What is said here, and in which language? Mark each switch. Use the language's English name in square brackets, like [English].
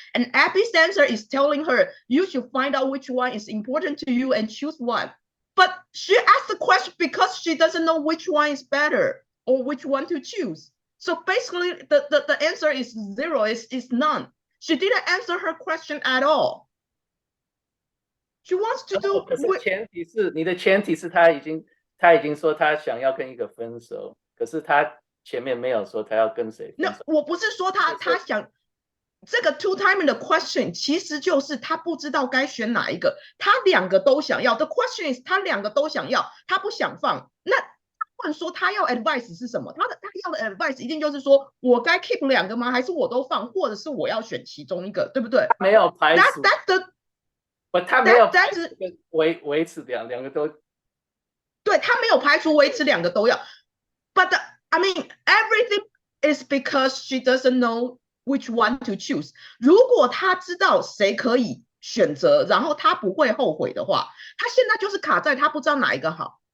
[English] And Abby's answer is telling her you should find out which one is important to you and choose one. But she asked the question because she doesn't know which one is better or which one to choose. So basically, the answer is zero, is none. She didn't answer her question at all. She wants to do. [Chinese] 可是你的前提是他已经说他想要跟一个分手，可是他前面没有说他要跟谁分手。那我不是说他想。这个 two-timer 的 question 其实就是他不知道该选哪一个，他两个都想要。 [English] The question is [Chinese] 他两个都想要，他不想放。那问说他要 advice 是什么？他要的 advice 一定就是说我该 keep 两个吗？还是我都放，或者是我要选其中一个，对不对？没有排除。他没有排除维持两个都。对，他没有排除维持两个都要。 [English] But I mean everything is because she doesn't know which one to choose. [Chinese] 如果他知道谁可以选择，然后他不会后悔的话，他现在就是卡在他不知道哪一个好。